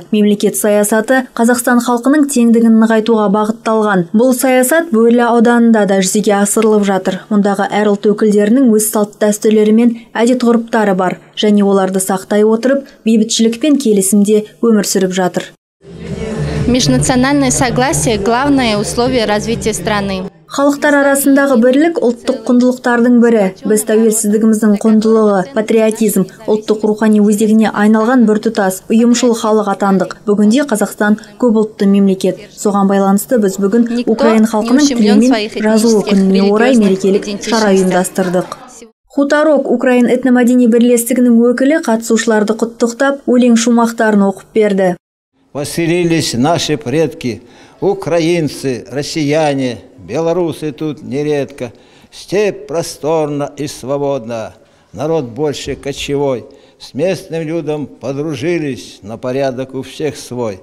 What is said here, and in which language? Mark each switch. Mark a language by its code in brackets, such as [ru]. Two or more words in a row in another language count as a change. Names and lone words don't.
[kk] Мемлекет саясаты Қазақстан халқының теңдігін нығайтуға бағытталған. Бұл саясат Бөрлі ауданында да жүзеге асырылып жатыр. Мұндағы әр ұлт өкілдерінің өз салт дәстүрлері мен әдет-ғұрыптары бар, және оларды сақтай отырып, бейбітшілік пен келісімде өмір сүріп жатыр. [ru] Межнациональное согласие – главное условие развития страны. [kk] Халықтар арасындағы бірлік ұлттық құндылықтардың бірі. Біз тәуелсіздігіміздің құндылығы, патриотизм, ұлттық рухани өзегіне айналған біртұтас ұйымшыл халық атандық. Бүгінде Қазақстан көпұлтты мемлекет. Соған байланысты біз бүгін Украин халқының тілі мен жазуы күніне орай мерекелік шара ұйымдастырдық. Хуторок Украин этномәдени бірлестігінің өкілі қатысушыларды құттықтап, өлең шумақтарын оқып берді. [ru] Поселились наши предки, украинцы, россияне, белорусы тут нередко. Степь просторна и свободна, народ больше кочевой. С местным людом подружились, на порядок у всех свой.